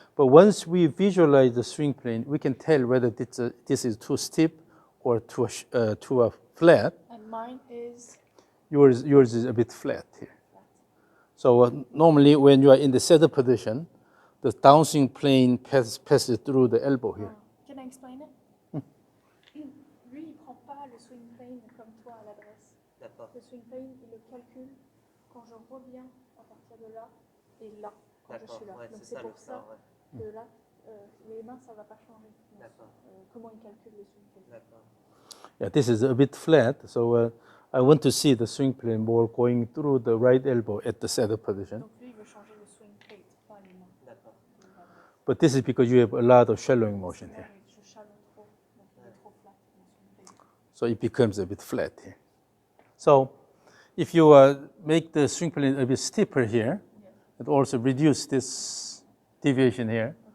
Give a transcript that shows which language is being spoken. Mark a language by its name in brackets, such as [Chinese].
[English] But once we visualize the swing plane, we can tell whether this is too steep or too flat. And mine is Yours is a bit flat here. flat. So normally when you are in the setup position, the downswing plane passes through the elbow here. Can I explain it? [French] Lui, il prend pas le swing plane comme toi à l'adresse. D'accord. Le swing plane, il le calcule quand je reviens à partir de là et là, quand je D'accord. suis là. Ouais, Donc c'est c'est ça le pour ça plan, ouais. que là, les mains, ça va pas changer. D'accord. Comment il calcule le swing plane. D'accord. [English] Yeah, this is a bit flat, so I want to see the swing plane more going through the right elbow at the setup position. [French] Donc lui, il veut changer le swing plate, pas les mains. D'accord. [English] But this is because you have a lot of shallowing motion here. [French] Je chalonne trop, donc il est trop flat. mon swing plate. [English] So it becomes a bit flat here. So if you make the swing plane a bit steeper here, and also reduce this deviation here,